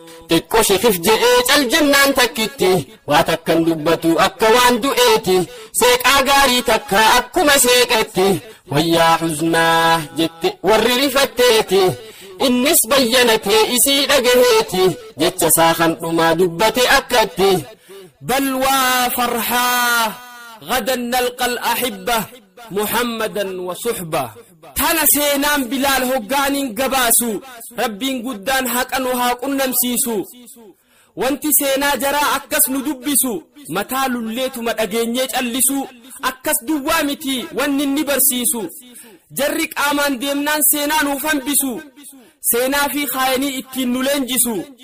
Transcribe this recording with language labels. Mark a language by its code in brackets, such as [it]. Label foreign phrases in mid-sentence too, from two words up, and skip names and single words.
[om] Xiqqoo sheekif je'ee cal jennaan takkitti, waa takkan dubbatu akka waan du'eeti, seeqaa gaarii takka akkuma seeqetti, wayyaa huznaa jette warri rifatteeti, innis bayyanatee isii dhagaheeti, jecha isaa kan dhumaa dubbate akkatti. [ar] بلوى فرحا غدا نلقى الأحبة محمدا وصحبه. [om] Tana seenaan Bilaal hoggaaniin gabaasu, Rabbiin guddaan haqa nu haa qunnamsiisu. Wanti seenaa jaraa akkas nu dubbisu, mataa lulleetuma dhageenyee callisu, akkas duwwaa miti wanni inni barsiisu. Jarri qaamaan deemnaan seenaa nuuf hambisu, seenaa fi kaayanii ittiin nu leenjisu.